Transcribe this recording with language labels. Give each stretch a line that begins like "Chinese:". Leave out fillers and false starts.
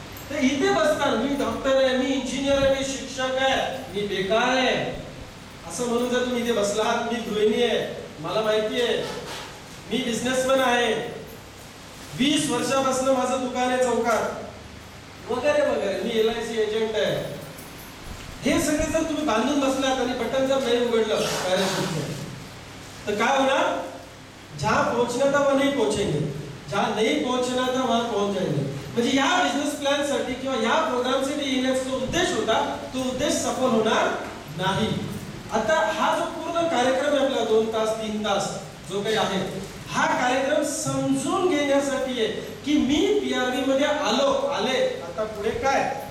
Marathi: तर इथे बसताना मी डॉक्टर आहे, मी इंजिनियर आहे, मी शिक्षक आहे, मी बेकार आहे असं म्हणून जर तुम्ही इथे बसलात, मी गृहिणी आहे, मला माहिती आहे, मी बिझनेसमॅन आहे, 20 वर्षापासून माझं दुकान आहे चौकात वगैरे वगैरे, मी LIC एजंट आहे, हे सगळे जर तुम्ही बांधून बसलात आणि बटन जर नाही उघडलं पॅराशूटचं, तर काय होणार?
Hindi: जहां पहुंचना था वहां नहीं पहुंचेंगे, जहां नहीं पहुंचना था वहां पहुंच जाएंगे.
Marathi: म्हणजे या बिझनेस प्लॅन साठी किंवा या प्रोग्राम साठी येण्याचा जो उद्देश होता तो उद्देश सफल होणार नाही. आता हा जो पूर्ण कार्यक्रम आहे आपला 2 तास 3 तास जो काही आहे, हा कार्यक्रम समजून घेण्यासाठी आहे की मी PRB मध्ये आले, आता पुढे काय?